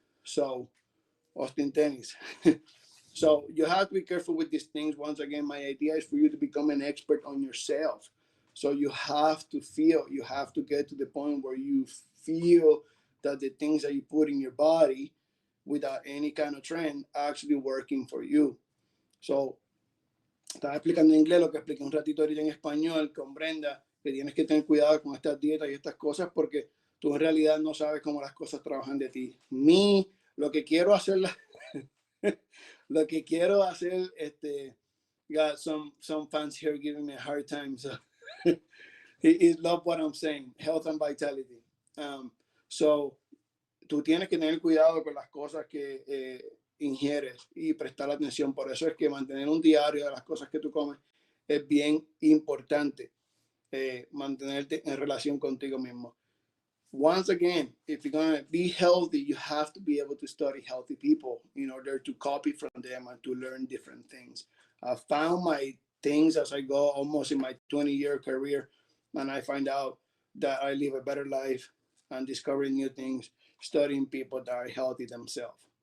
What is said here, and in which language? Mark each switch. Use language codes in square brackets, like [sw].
[en] So, Austin Tennis. So you have to be careful with these things. Once again, my idea is for you to become an expert on yourself. So you have to feel, you have to get to the point where you feel that the things that you put in your body without any kind of trend are actually working for you. [es] So estaba explicando en inglés lo que expliqué un ratito ahorita en español con Brenda, que tienes que tener cuidado con estas dietas y estas cosas porque tú en realidad no sabes cómo las cosas trabajan de ti. Lo que quiero hacer, [en] lo que quiero hacer, got some fans here giving me a hard time, so he love what I'm saying, health and vitality. [es] So tú tienes que tener cuidado con las cosas que ingieres y prestar atención. Por eso es que mantener un diario de las cosas que tú comes es bien importante. Mantenerte en relación contigo mismo. [en] Once again, if you're going to be healthy, you have to be able to study healthy people in order to copy from them and to learn different things. I found my things as I go almost in my 20-year career, and I find out that I live a better life and discovering new things, studying people that are healthy themselves.